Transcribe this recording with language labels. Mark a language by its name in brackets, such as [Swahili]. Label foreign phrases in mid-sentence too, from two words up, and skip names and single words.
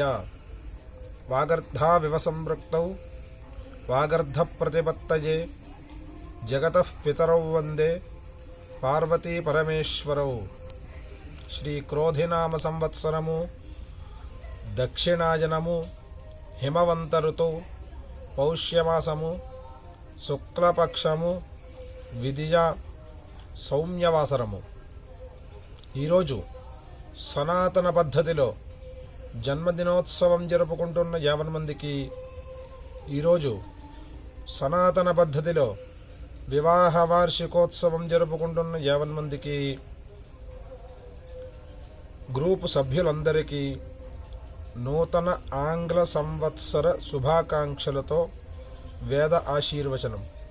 [Sanskrit] वागर्धाविव संपृक्तौ वागर्धप्रतिपत्तये जगतः पितरौ वन्दे पार्वती परमेश्वरौ। [Telugu] శ్రీక్రోధినామ సంవత్సరము దక్షిణాయనము హిమవంత ఋతౌ పౌష్యమాసము శుక్లపక్షము విదియ సౌమ్యవాసరము. ఈరోజు సనాతన పద్ధతిలో జన్మదినోత్సవం జరుపుకుంటున్న 50 మందికి, ఈరోజు సనాతన పద్ధతిలో వివాహ వార్షికోత్సవం జరుపుకుంటున్న 50 మందికి, గ్రూపు సభ్యులందరికీ నూతన ఆంగ్ల సంవత్సర శుభాకాంక్షలతో వేద ఆశీర్వచనం.